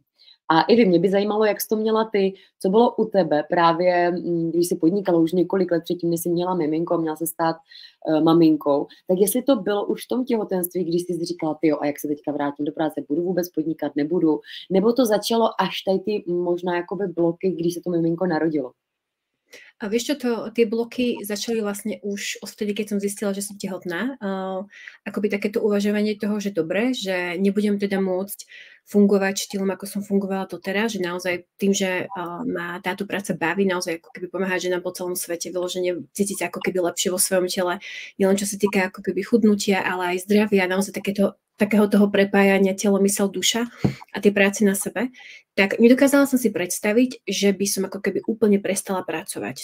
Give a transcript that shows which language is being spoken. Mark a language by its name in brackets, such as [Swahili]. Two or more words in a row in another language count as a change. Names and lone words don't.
[Czech] A i vy, mě by zajímalo, jak jsi to měla ty, co bylo u tebe právě, když jsi podnikala už několik let předtím, než jsi měla miminko a měla se stát maminkou, tak jestli to bylo už v tom těhotenství, když jsi říkala, tyjo, a jak se teďka vrátím do práce, budu vůbec podnikat, nebudu, nebo to začalo až tady ty možná jakoby bloky, když se to miminko narodilo? [Slovak] A vieš čo, tie bloky začali vlastne už odvtedy, keď som zistila, že som tehotná. Akoby takéto uvažovanie toho, že dobre, že nebudem teda môcť fungovať štýlom, ako som fungovala doteraz, že naozaj tým, že ma táto práca baví, naozaj ako keby pomáhať ženám po celom svete, vyloženie cítiť sa ako keby lepšie vo svojom tele, nielen čo sa týka ako keby chudnutia, ale aj zdravia, naozaj takého toho prepájania telo, mysel, duša a tie práce na sebe, tak nedokázala som si predstaviť, že by som ako keby úplne prestala pracovať.